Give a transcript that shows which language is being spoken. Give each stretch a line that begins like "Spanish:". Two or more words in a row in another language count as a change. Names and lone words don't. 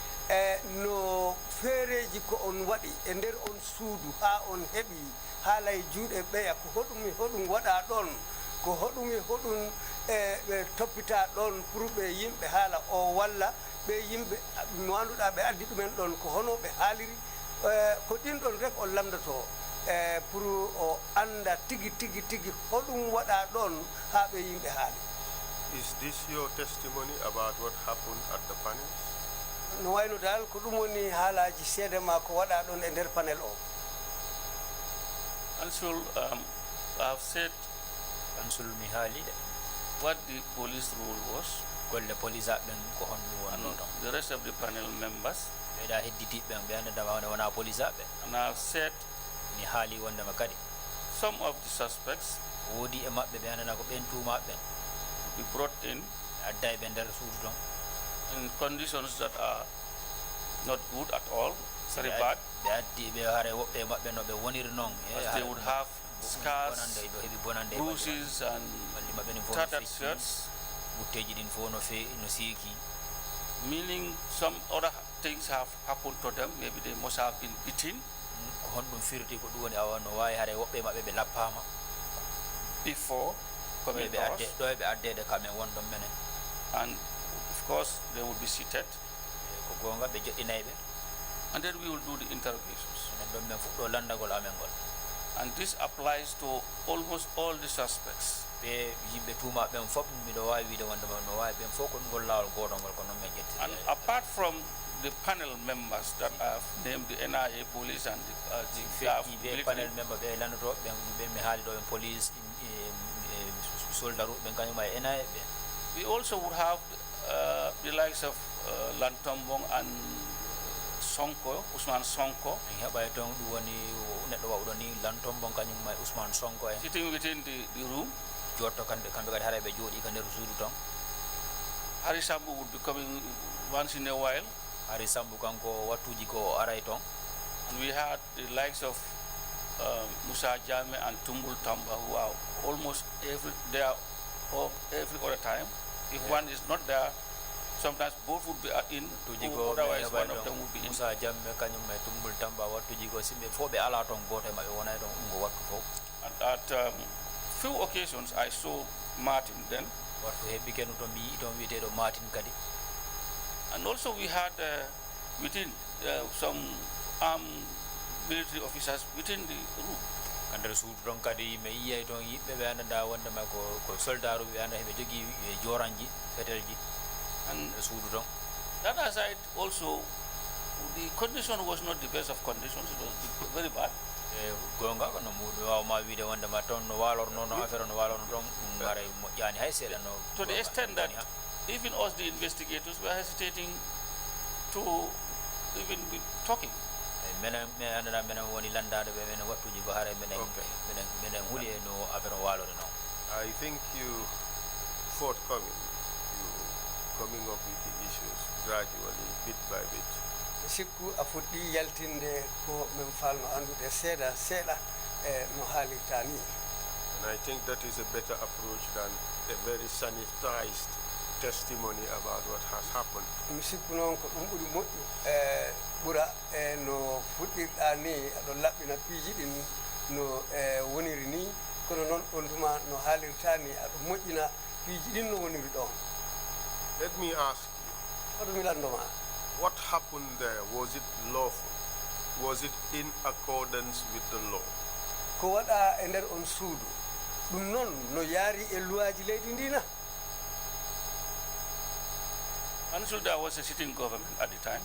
Fula: no feereji ko on waɗi e nder on suudu ha on heɓi haalay juuɗe ɓeya ko hoɗum waɗa ɗon ko hoɗum e hoɗum ɓe toppita ɗon pour ɓe yimɓe haala o walla ɓe yimɓe mo annduɗa ɓe addi ɗumen ɗon ko hono ɓe haaliri ko ɗin ɗon rek o lamdoto pour o anda tigi hoɗum waɗa ɗon ha ɓe yimɓe haali.
English: Is this your testimony about what happened at the panel?
Fula: No wayno dal ko ɗum woni haalaji seede ma ko waɗa ɗon e nder panel o.
English: Council, I have said
Fula: Council mi haali de
English: what the police rule was.
Fula: golle police aɓen ko honɗum wonno ton.
English: The rest of the panel members.
Fula: ɓeeɗa hedditiɓɓe ɓe andadama wona police aɓe.
English: And I have said
Fula: mi haali wondema kadi
English: some of the suspects
Fula: woodi e maɓɓe ɓe andana ko ɓen tumaɓɓen
English: be brought in
Fula: adda e ɓe nder suudu ton
English: in conditions that are not good at all, very bad.
Fula: ɓe addi ɓe haare woɓɓe e maɓɓe no ɓe woniri noon
English: They would have scars, bruises and tattered shirts,
Fula: butteji ɗin fof no seeki,
English: meaning some other things have happened to them. Maybe they must have been beaten
Fula: ko honɗum firti ko ɗum woni awa no wawi haare woɓɓe e maɓɓe ɓe lappama
English: before coming to us.
Fula: ɗo e ɓe addede kamen wonɗon menen,
English: And of course they would be seated,
Fula: ko gonga ɓe joɗɗinayi ɓe,
English: and then we will do the interrogations.
Fula: enen ɗon men fuɗɗo landagol amen ngol.
English: And this applies to almost all the suspects.
Fula: ɓe yimɓe tuma ɓen fof miɗo wawi wiide wondema no wawi ɓen fof ko ɗum ngol lawol goto ngol ko noon men ƴetti.
English: And apart from the panel members that I have named, the NIA police and the staff,
Fula: ɓe
English: panel member
Fula: ɓe landoto ɓe mi haali ɗo en police soldaru ɓen kañuma e NIA ɓe.
English: we also would have the likes of Lantombong and Sonko, Usman Sonko,
Fula: en heɓay toon ɗum woni neɗɗo wawɗo ni Lantombong kañumma e Ousmane Sonko en
English: sitting within the room.
Fula: jotto kamɓe kadi haara ɓe jooɗi ka nder suudu ton.
English: Hari Sambu would be coming once in a while.
Fula: Hari Sambu kanko wattuji ko aray ton.
English: And we had the likes of Musa Jame and Tumbul Tamba, who are almost every other time. If one is not there, sometimes both would be in, otherwise one of them would be in.
Fula: Musa Jamme kañum e Tumbul Tamba wattuji ko simɓe fof ɓe ala ton goto e maɓɓe wonay ton ngo wattu fof.
English: And at few occasions I saw Martin then.
Fula: Wattu heɓɓi kenu to mi yii ton wiyeteɗo Martin kadi.
English: And also we had within some armed military officers within the room.
Fula: Ka nder suudu ton kadi mi yiyay ton yimɓe ɓe andanda wondema ko soldaru ɓe anda heɓe jogui joranji fetelji and suudu ton.
English: That aside also the condition was not the best of conditions, it was very bad.
Fula: Gonga kono muɗum wawma wiide wondema toon no walorno no affaire no walorno ton ɗum haray moƴƴani hay seeɗa no.
English: To the extent that even us the investigators were hesitating to even be talking.
Fula: Menen mi andana menen woni landade ɓe menen wattuji ko haare menen huuli e no affaire o walore noon.
English: I think you forthcoming, you coming up with the issues gradually, bit by bit.
Fula: Sikku a fuɗɗi yaltinde ko min falno andude seeɗa e no haalirta ni.
English: And I think that is a better approach than a very sanitized testimony about what has happened.
Fula: Mi sikku noon ko ɗum ɓuri moƴƴu ɓura no fuɗɗirɗa ni aɗo laɓɓina piiji ɗin no woniri ni kono noon on tuma no haalirta ni aɗo moƴƴina piiji ɗin no woniri ɗon.
English: Let me ask you,
Fula: oɗo mi landoma,
English: what happened there? Was it lawful? Was it in accordance with the law?
Fula: ko waɗa e nder on suudu ɗum noon no yaari e luwaji leydi ndina.
English: Council, there was a sitting government at the time.